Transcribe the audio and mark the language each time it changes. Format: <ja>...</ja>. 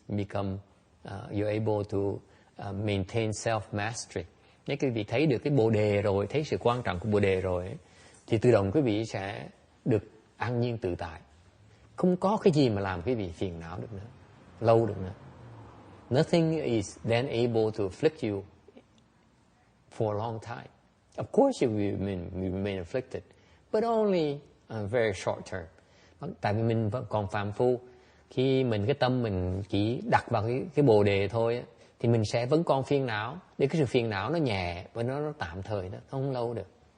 <en>You're able to maintain self-mastery.</en> <vi>Nếu quý vị thấy được cái bồ đề rồi, thấy sự quan trọng của bồ đề rồi, thì tự động quý vị sẽ được an nhiên tự tại. Không có cái gì mà làm quý vị phiền não được nữa, lâu được nữa.</vi> <en>Nothing is then able to afflict you for a long time. Of course you will remain afflicted, but only very short term.</en> <vi>Tại vì mình vẫn còn phàm phu, khi cái tâm mình chỉ đặt vào cái bồ đề thôi, thì mình sẽ vẫn còn phiền não. Để cái sự phiền não nó nhẹ và nó tạm thời đó, không lâu được.</vi>